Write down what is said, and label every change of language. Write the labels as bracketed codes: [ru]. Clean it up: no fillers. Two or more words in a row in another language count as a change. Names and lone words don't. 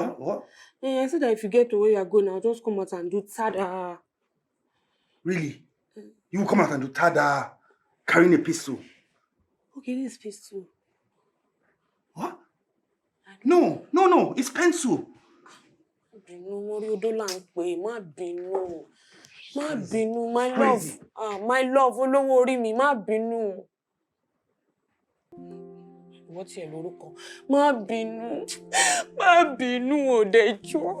[en] What? I said that if you get to where you're going, I'll just come out and do tada. Really? You will come out and do tada carrying a pistol? Okay, this is pistol. What? No. It's pencil. [yo] Má bínú, [en] my love. My love, [yo] olówó orí mi, má bínú. [en] What's your lórúkọ? [yo] Má bínú, Odejo.